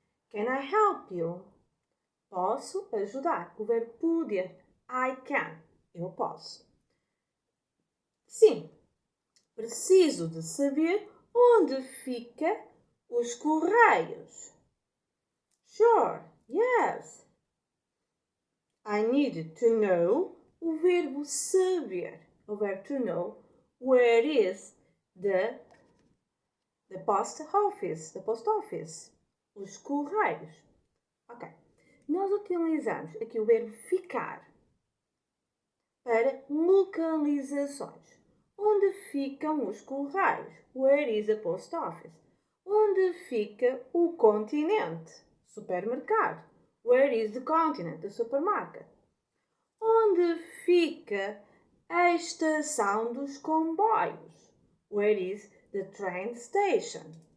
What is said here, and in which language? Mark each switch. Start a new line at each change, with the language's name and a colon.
English: Can I help you?
Portuguese: Posso ajudar.
English: O verbo poder. I can. Eu posso.
Portuguese: Sim, preciso de saber onde fica os Correios.
English: Sure, yes. I need to know
Portuguese: o verbo saber. O verbo
English: to know where is the post office. The post office. Os Correios. Ok.
Portuguese: Nós utilizamos aqui o verbo ficar para localizações. Onde ficam os Correios?
English: Where is the post office?
Portuguese: Onde fica o continente? Supermercado.
English: Where is the continent? The supermarket.
Portuguese: Onde fica a estação dos comboios?
English: Where is the train station?